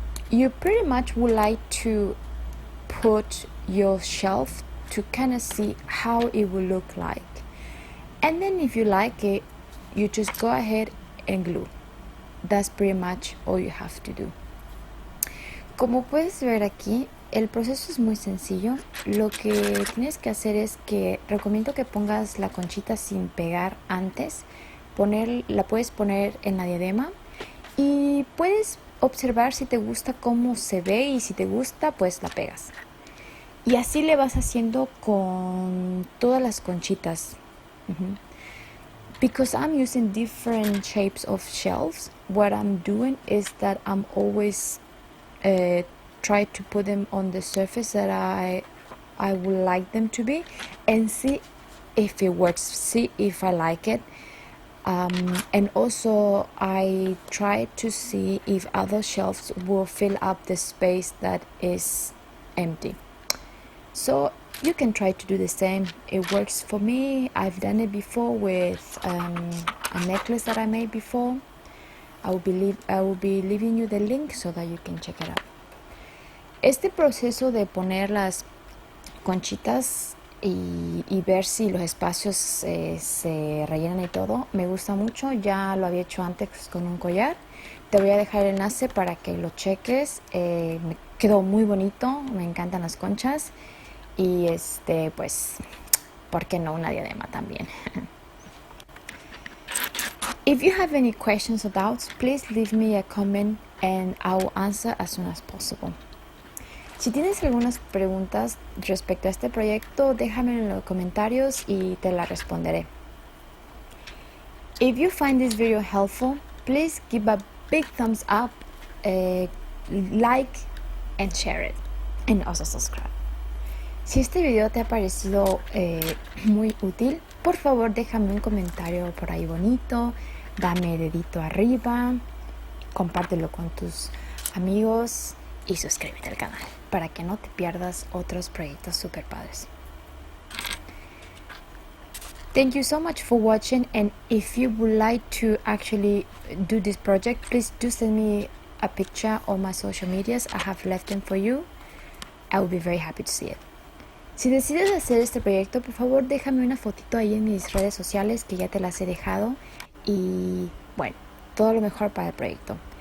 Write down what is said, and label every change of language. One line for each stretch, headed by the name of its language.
English: You pretty much would like to put your shelf to kind of see how it will look like, and then if you like it, you just go ahead and glue. That's pretty much all you have to do.
Spanish: Como puedes ver aquí, el proceso es muy sencillo. Lo que tienes que hacer es que recomiendo que pongas la conchita sin pegar antes. La puedes poner en la diadema y puedes observar si te gusta cómo se ve, y si te gusta, pues la pegas. Y así le vas haciendo con todas las conchitas.
English: Because I'm using different shapes of shells, what I'm doing is that I'm always try to put them on the surface that I would like them to be, and see if it works, see if I like it. And also I try to see if other shelves will fill up the space that is empty. So you can try to do the same. It works for me. I've done it before with a necklace that I made before. I will be leaving you the link so that you can check it out.
Spanish: Este proceso de poner las conchitas y ver si los espacios se rellenan y todo, me gusta mucho. Ya lo había hecho antes con un collar. Te voy a dejar el enlace para que lo cheques. Me quedó muy bonito, me encantan las conchas. Y pues, ¿por qué no una diadema también?
English: If you have any questions or doubts, please leave me a comment and I will answer as soon as possible.
Spanish: Si tienes algunas preguntas respecto a este proyecto, déjame en los comentarios y te las responderé.
English: If you find this video helpful, please give a big thumbs up, like and share it, and also subscribe.
Spanish: Si este video te ha parecido muy útil, por favor déjame un comentario por ahí bonito, dame dedito arriba, compártelo con tus amigos y suscríbete al canal para que no te pierdas otros proyectos super padres.
English: Thank you so much for watching, and if you would like to actually do this project, please do send me a picture on my social medias. I have left them for you. I will be very happy to see it.
Spanish: Si decides hacer este proyecto, por favor déjame una fotito ahí en mis redes sociales, que ya te las he dejado, y bueno, todo lo mejor para el proyecto.